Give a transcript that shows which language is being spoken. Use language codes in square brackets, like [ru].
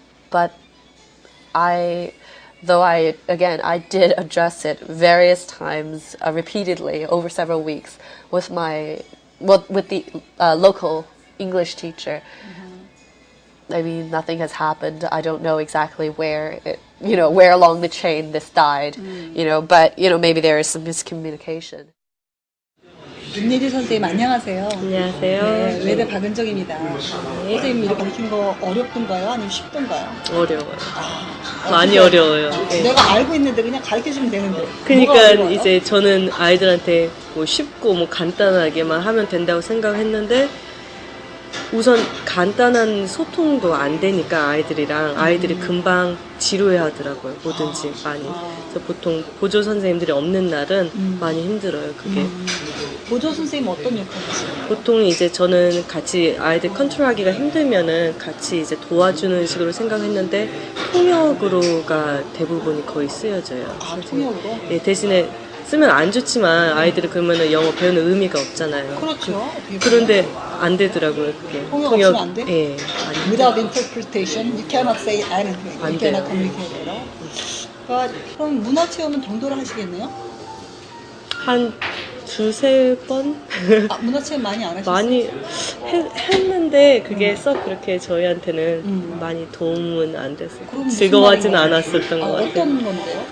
[en] But I did address it various times, repeatedly, over several weeks, with the local English teacher. I mean, nothing has happened. I don't know exactly where along the chain this died, but, maybe there is some miscommunication. [ko] 윤예지 선생님 안녕하세요. 안녕하세요. 네, 외대 박은정입니다. 선생님 이렇게 가르치는 거 어렵던가요? 아니면 쉽던가요? 어려워요. 많이 어려워요. 네. 내가 알고 있는데 그냥 가르쳐주면 되는데. 그러니까 이제 저는 아이들한테 뭐 쉽고 뭐 간단하게만 하면 된다고 생각했는데 우선 간단한 소통도 안 되니까 아이들이 금방 지루해 하더라고요. 뭐든지 많이. 그래서 보통 보조 선생님들이 없는 날은 많이 힘들어요. 그게. 보조 선생님 어떤 역할이세요? 보통 이제 저는 같이 아이들 컨트롤하기가 힘들면은 같이 이제 도와주는 식으로 생각했는데 통역으로가 대부분이 거의 쓰여져요. 아, 통역으로? 네, 대신에 쓰면 안 좋지만 아이들이 그러면은 영어 배우는 의미가 없잖아요. 그렇죠. 그런데 안 되더라고요, 그게. 통역 없으면 안 돼? 예. [en] Without interpretation, you cannot say anything. You cannot communicate at all. [ko] 그럼 문화 체험은 정도를 하시겠네요? 한 2-3번? 아, 문화 체험 많이 안 하셨어요? 많이 했는데 그게 썩 그렇게 저희한테는 많이 도움은 안 됐어요. 즐거워하진 않았었던 것 같아요. 어떤 건데요?